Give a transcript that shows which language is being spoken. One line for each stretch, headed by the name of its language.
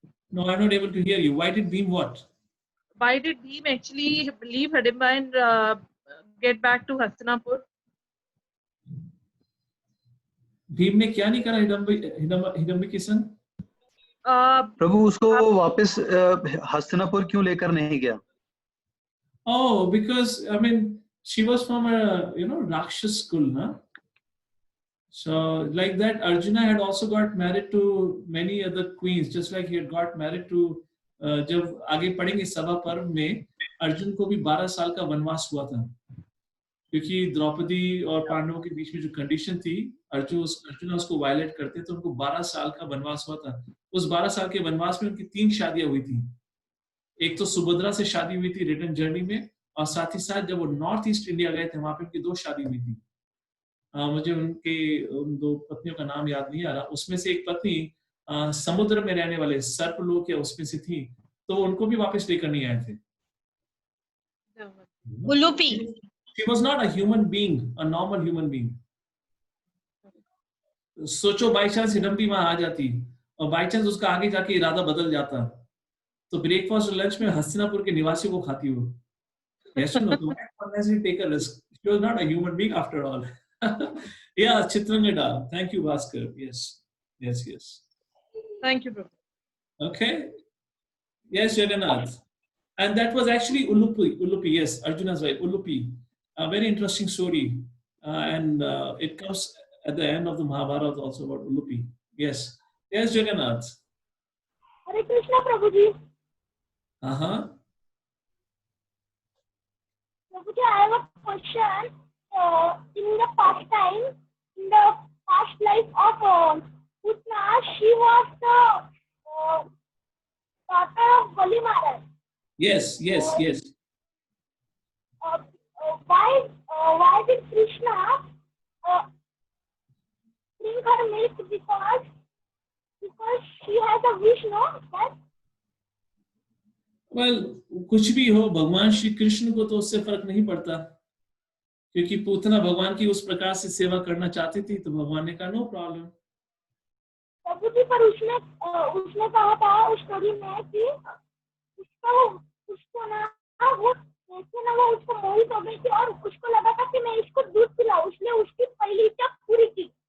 English: No, I'm not able to hear you. Why did Bhim what? Why did Bhim actually leave Hidimba and get back to Hastinapur?
Hindi: Bhim ने क्या नहीं करा हिडम्बी के संग? प्रभु उसको वापस हस्तिनापुर क्यों लेकर नहीं गया?
English: Oh, because I mean she was from a Rakshas school, na? So like that, Arjuna had also got married to many other queens, just like he had got married to.
Hindi: जब आगे पढ़ेंगे सभा पर्व में अर्जुन को भी 12 साल का वनवास हुआ था, क्योंकि द्रौपदी और पांडवों के बीच में जो कंडीशन थी, अर्जुन उसको वायलेट करते तो उनको 12 साल का वनवास हुआ था। उस 12 साल के वनवास में उनकी 3 शादियां हुई थी। एक तो सुभद्रा से शादी हुई थी
English: return journey
Hindi: में, और साथ ही साथ जब वो नॉर्थ ईस्ट इंडिया गए थे वहां पे उनकी 2 शादी हुई थी। मुझे उन 2 पत्नियों का नाम याद नहीं आ रहा। उसमें से एक पत्नी समुद्र में रहने वाले सर्पलोक या उसमें से थी, तो उनको भी वापस लेकर नहीं आए थे। Ulupi.
English: She was not a human being, a normal human being.
Hindi: सोचो
English: by chance
Hindi: हिडम्बी वहां आ जाती और बाई चांस उसका आगे जाके इरादा बदल जाता, तो ब्रेकफास्ट और लंच में हस्तिनापुर के निवासियों को खाती वो।
English: Yes, no, so unnecessarily take a risk. She was not a human being after all. Yeah, Chitrangada. Thank you, Bhaskar. Yes. Thank you, Prabhu. Okay. Yes, Jagannath. And that was actually Ulupi, yes, Arjuna's wife, Ulupi. A very interesting story. And it comes at the end of the Mahabharata also about Ulupi. Yes, Jagannath. Hare Krishna, Prabhuji. Prabhuji, I have a question. In the past time, in the past life of Putna, she was the daughter of Bali Maharaj. Yes. Why did Krishna drink her milk? Because she has a wish, no? Yes?
Hindi: Well, कुछ भी हो, भगवान श्री कृष्ण को तो उससे फर्क नहीं पड़ता, क्योंकि पूतना भगवान की उस प्रकार से सेवा करना चाहती थी, तो भगवान ने कहा
English: No problem.
Hindi: प्रभु जी, पर उसने कहा था उस स्टोरी में कि उसको ना वो उसको मोहित हो गई थी और उसको लगा था कि मैं इसको दूध पिलाऊं, इसलिए उसकी पहली इच्छा पूरी की।